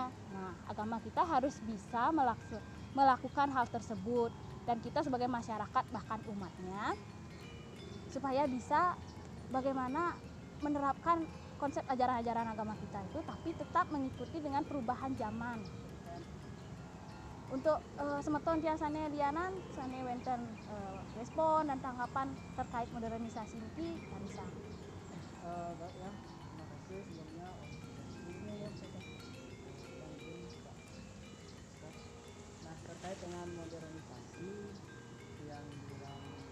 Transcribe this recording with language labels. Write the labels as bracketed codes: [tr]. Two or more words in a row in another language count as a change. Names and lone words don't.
[id] Nah, agama kita harus bisa melakukan hal tersebut dan kita sebagai masyarakat bahkan umatnya supaya bisa bagaimana menerapkan konsep ajaran-ajaran agama kita itu tapi tetap mengikuti dengan perubahan zaman. [ban] Untuk semeton tiasane lianan sane wenten [id] respon dan tanggapan terkait modernisasi ini [ban] Karisa. [id] Baik ya, terima kasih sebelumnya. Nah, terkait dengan modernisasi yang bilang